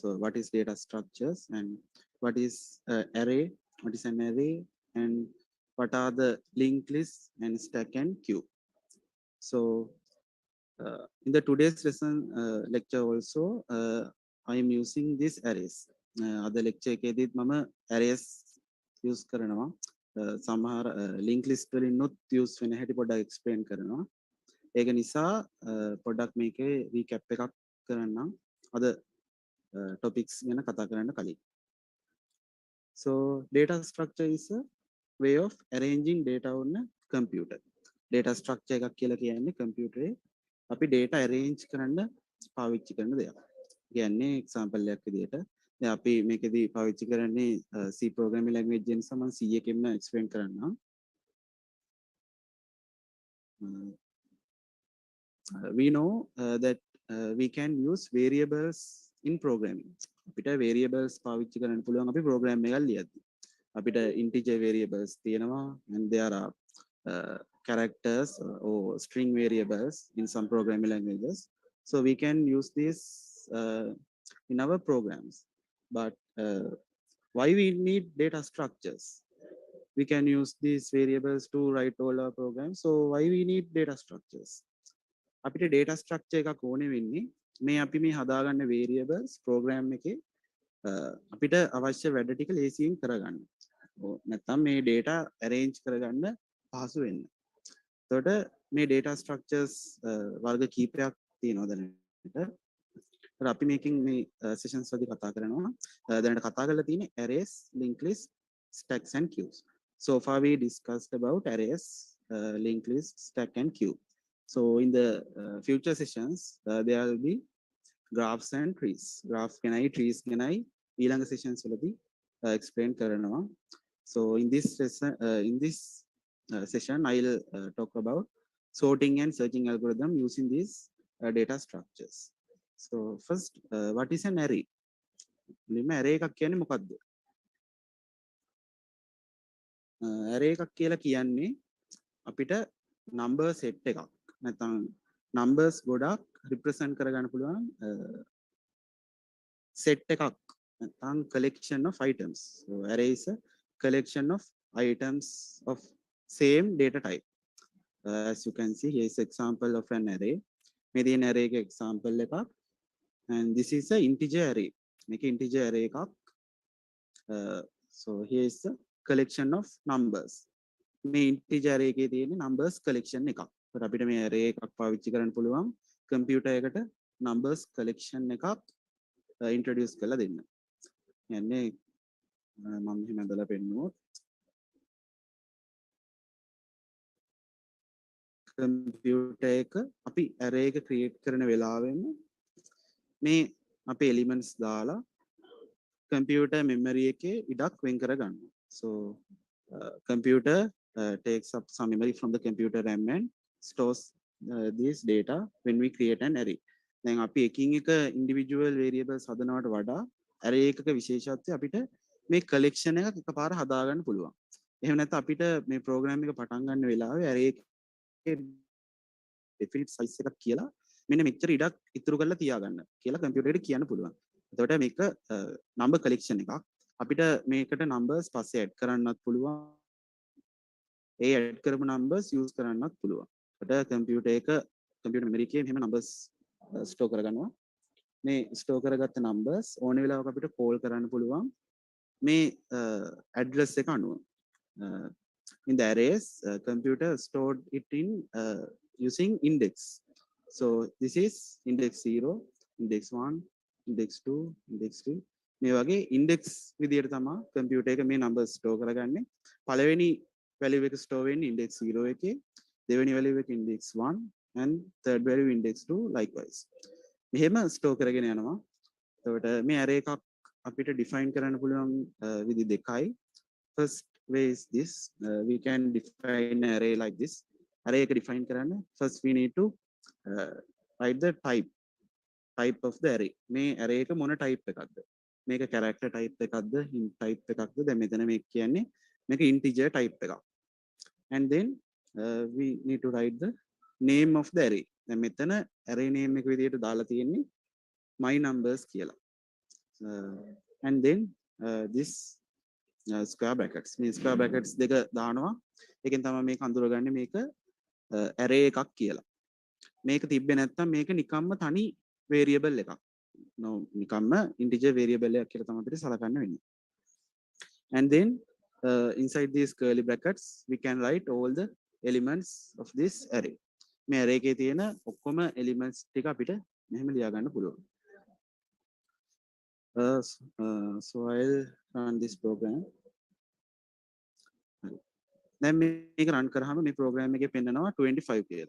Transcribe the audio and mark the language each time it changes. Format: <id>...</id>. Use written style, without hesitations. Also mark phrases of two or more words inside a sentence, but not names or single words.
<en>So what is data structures and what is array, what is an array, and what are the linked lists and stack and queue. So in the today's lesson lecture also, I am using these arrays. Other lecture</en> <si>එකේදීත් මම</si> <en>arrays use</en> <si>කරනවා. සමහර</si> <en>link list</en> <si>වලින්</si> <en>not use</en> <si>වෙන හැටි පොඩ්ඩක් explain කරනවා. ඒක නිසා පොඩ්ඩක් මේකේ recap එකක් කරන්නම්. අද topics ගැන කතා කරන්න කලින්.</si> <en>So data structure is a way of arranging data on a computer.</en> <si>Data structure එකක් කියලා කියන්නේ computer අපි</si> <en>data arrange</en> <si>කරන්න පාවිච්චි කරන දෙයක්. කියන්නේ example එකක් විදිහට දැන් අපි මේකෙදි පාවිච්චි කරන්නේ</si> <en>C programming language</en> <si>එක නිසා මම C එකෙන්ම explain කරන්නම්.</si> <en>We know that we can use variables in programming.</en> <si>අපිට variables පාවිච්චි කරන්න පුළුවන් අපි program එකක් ලියද්දි.</si> <en>අපිට integer variables තියෙනවා and there are characters or string variables in some programming languages. So we can use this in our programs. But why we need data structures? We can use these variables to write all our programs. So why we need data structures?</en> <si>අපිට data structure එකක් ඕනේ වෙන්නේ මේ අපි මේ හදාගන්න</si> <en>variables program</en> <si>එකේ අපිට අවශ්‍ය වැඩ ටික ලේසියෙන් කරගන්න. නැත්නම් මේ</si> <en>data arrange</en> <si>කරගන්න පහසු වෙන්න. එතකොට මේ</si> <en>data structures</en> <si>වර්ග කීපයක් තියෙනවා දැනට. ඒත් අපි මේකෙන් මේ sessions වලදී කතා කරනවා. දැනට කතා කරලා තියෙන්නේ</si> <en>arrays, linked lists, stacks and queues. So far we discussed about arrays, linked lists, stack and queue. So in the future sessions, there will be graphs and trees.</en> <si>Graph ganai, trees ganai, ඊළඟ sessions වලදී explain කරනවා.</si> <en>So in this session, I'll talk about sorting and searching algorithm using these data structures. So first, what is an array?</en> <si>array එකක් කියන්නේ මොකක්ද? array එකක් කියලා කියන්නේ අපිට</si> <en>number set</en> <si>එකක්. නැත්නම් numbers ගොඩක් represent කරගන්න පුළුවන් set එකක්.</si> <en>නැත්නම් collection of items. So array is a collection of items of same data type. As you can see, here is example of an array.</en> <si>මේ තියෙන array එක example එකක්.</si> <en>And this is a integer array.</en> <si>මේක integer array එකක්.</si> <en>So here is a collection of numbers.</en> <si>මේ</si> <en>integer array</en> <si>එකේ තියෙන</si> <en>numbers collection</en> <si>එකක්. ඒකට අපිට මේ array එකක් පාවිච්චි කරන්න පුළුවන් computer එකට</si> <en>numbers collection</en> <si>එකක් introduce කරලා දෙන්න. කියන්නේ මම මෙහෙම ඇදලා පෙන්නුවොත් computer එක අපි array එක create කරන වෙලාවෙම මේ අපේ elements දාලා</si> <en>computer memory</en> <si>එකේ ඉඩක් වෙන් කරගන්නවා.</si> <en>So computer takes up some memory from the computer RAM and stores this data when we create an array.</en> <si>දැන් අපි එකින් එක</si> <en>individual variables</en> <si>හදනවට වඩා array එකක විශේෂත්වය අපිට මේ collection එකක් එකපාර හදාගන්න පුළුවන්. එහෙම නැත්නම් අපිට මේ program එක පටන් ගන්න වෙලාවේ array එකේ</si> <en>definite size</en> <si>එකක් කියලා මෙන්න මෙච්චර ඉඩක් ඉතුරු කරලා තියාගන්න කියලා computer එකට කියන්න පුළුවන්. එතකොට මේක</si> <en>number collection</en> <si>එකක්. අපිට මේකට numbers පස්සේ add කරන්නත් පුළුවන්. ඒ add කරපු numbers use කරන්නත් පුළුවන්. එතකොට</si> <en>computer memory</en> <si>එකේ මෙහෙම numbers store කරගන්නවා. මේ store කරගත්ත numbers ඕන වෙලාවක අපිට call කරන්න පුළුවන් මේ address එක අනුව.</si> <en>In the arrays, computer stored it in using index. So this is index 0, index 1, index 2, index 3.</en> <si>මේ වගේ index විදියට තමයි computer එක මේ numbers store කරගන්නේ.</si> <en>පළවෙනි value එක store වෙන්නේ index 0</en> <si>එකේ, දෙවෙනි</si> <en>value එක index 1 and third value index 2 likewise.</en> <si>මෙහෙම store කරගෙන යනවා. එතකොට මේ array එකක් අපිට define කරන්න පුළුවන් විදි දෙකයි.</si> <en>First way is this, we can define an array like this. Array එක define කරන්න first we need to write the type of the array.</en> <si>මේ array එක මොන type එකක්ද? මේක character type එකක්ද, int type එකක්ද? දැන් මෙතන මේ කියන්නේ මේක integer type එකක්.</si> <en>And then we need to write the name of the array.</en> <si>දැන් මෙතන</si> <en>array name</en> <si>එක විදිහට දාලා තියෙන්නේ</si> <en>my numbers</en> <si>කියලා.</si> <en>And then this square brackets.</en> <si>මේ</si> <en>square brackets</en> <si>දෙක දානවා. ඒකෙන් තමයි මේක අඳුරගන්නේ මේක array එකක් කියලා. මේක තිබ්බේ නැත්නම් මේක නිකම්ම තනි variable එකක්. No, නිකම්ම integer variable එකක් කියලා තමයි අපිට සලකන්න වෙන්නේ.</si> <en>And then inside these curly brackets we can write all the elements of this array.</en> <si>මේ array එකේ තියෙන ඔක්කොම elements ටික අපිට මෙහෙම ලියා ගන්න පුළුවන්.</si> <en>So I'll run this program.</en> <si>දැන් මේක run කරාම මේ program එකේ පෙන්නනවා 25 කියලා.</si>